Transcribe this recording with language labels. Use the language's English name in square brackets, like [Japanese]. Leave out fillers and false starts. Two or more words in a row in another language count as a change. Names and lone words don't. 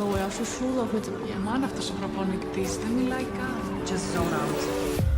[Chinese] 我要是输了会怎么样 [Greek] ？Μάνα αυτός ο προπονητής δεν μιλάει καν. [English] Just zone out.